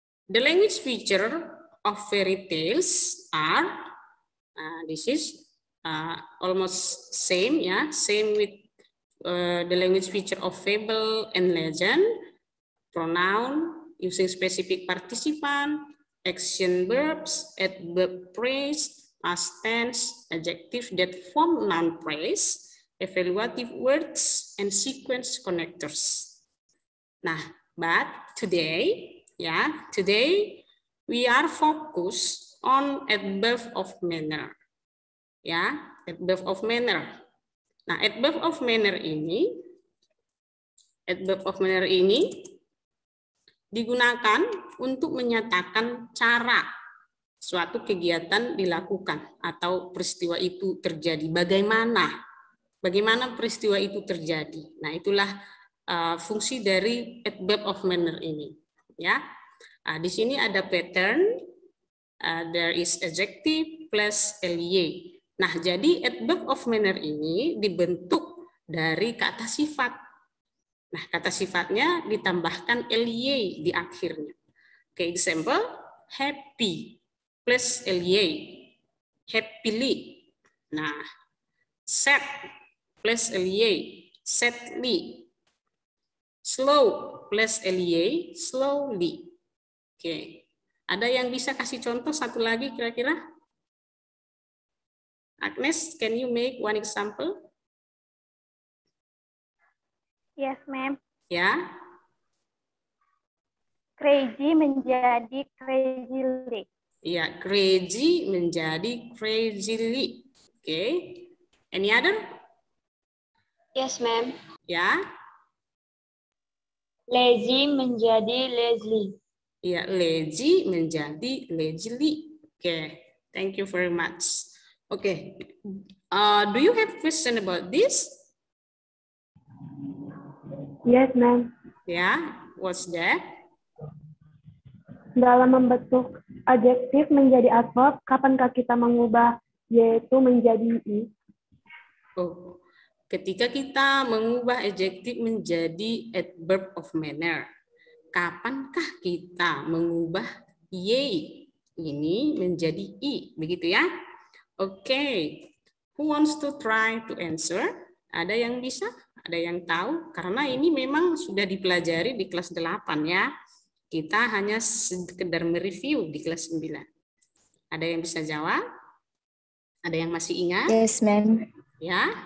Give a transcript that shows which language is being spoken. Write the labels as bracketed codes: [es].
[en] The language feature of fairy tales are, this is almost same, ya, same with the language feature of fable and legend, pronoun, using specific participant, action verbs, adverb phrase, past tense, adjective that form noun phrase, evaluative words, and sequence connectors. Nah, but today, ya, today we are focused on adverb of manner. Ya, adverb of manner. [id] Nah, adverb of manner ini digunakan untuk menyatakan cara suatu kegiatan dilakukan atau peristiwa itu terjadi. Bagaimana peristiwa itu terjadi. Nah, itulah fungsi dari adverb of manner ini. Ya, di sini ada [en] pattern, there is adjective plus ly. [id] Nah, jadi adverb of manner ini dibentuk dari kata sifat. Nah, kata sifatnya ditambahkan ly di akhirnya. [en] Oke, example, happy plus ly, happily. Nah, sad plus ly, sadly. Slow plus ly, slowly. [id] Oke, ada yang bisa kasih contoh satu lagi kira-kira? [en] Agnes, can you make one example? Yes, ma'am. [id] Ya. Crazy menjadi crazily. Ya, crazy menjadi crazily. Oke. [en] Any other? Yes, ma'am. [id] Ya. Lazy menjadi lazily. Ya, lazy menjadi lazily. Oke. [en] Thank you very much. Oke. Do you have question about this? Yes, ma'am. Ya, what's that? [id] Dalam membentuk adjektif menjadi adverb, kapankah kita mengubah yaitu menjadi i? Oh, ketika kita mengubah adjektif menjadi adverb of manner, kapankah kita mengubah y ini menjadi i, begitu ya? [en] Oke, who wants to try to answer? [id] Ada yang bisa? Ada yang tahu? Karena ini memang sudah dipelajari di kelas 8 ya. Kita hanya sekedar mereview di kelas 9. Ada yang bisa jawab? Ada yang masih ingat? [en] Yes, ma'am. [id] Ya.